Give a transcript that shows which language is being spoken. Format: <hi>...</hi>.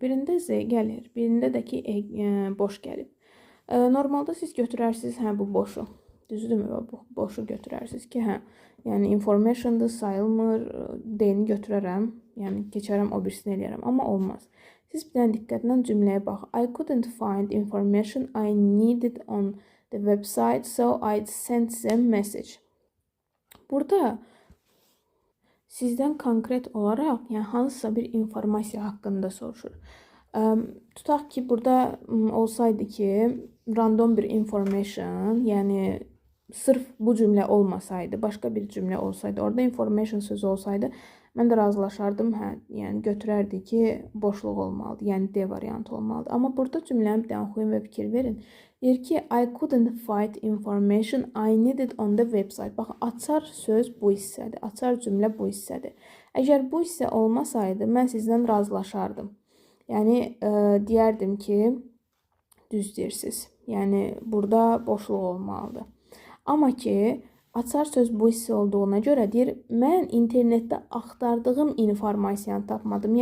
<az>Birində Z gəlir, birində də ki, boş gəlib. Normalda siz götürərsiniz, bu boşu. Düzdürmü? Və bu boşu götürərsiniz ki, hə, yəni information'dır, sayılmır, D-ni götürərəm, yəni keçərəm o birisini eləyərəm, amma olmaz. Siz bir dənə diqqətlə cümləyə bax.</az> <en>I couldn't find information I needed on the website, so I sent them message.</en> <az>Burada sizdən konkret olaraq, yəni hansısa bir informasiya haqqında soruşur. Tutaq ki, burada olsaydı ki, random bir information, yəni sırf bu cümlə olmasaydı, başqa bir cümlə olsaydı, orada information sözü olsaydı, mən də razılaşardım, hə, yəni götürərdi ki, boşluq olmalıdır, yəni D variantı olmalıdır. Amma burada cümləni bir dənə oxuyun və fikir verin. Deyir ki,</az> <en>I couldn't find information I needed on the website.</en> <az>Bax, açar söz bu hissədir, açar cümlə bu hissədir. Əgər bu hissə olmasaydı, mən sizdən razılaşardım. Yəni, deyərdim ki, düz deyirsiniz. Yəni, burada boşluq olmalıdır. Amma ki, açar söz bu hissə olduğuna görə deyir, mən internetdə axtardığım informasiyanı tapmadım.</az>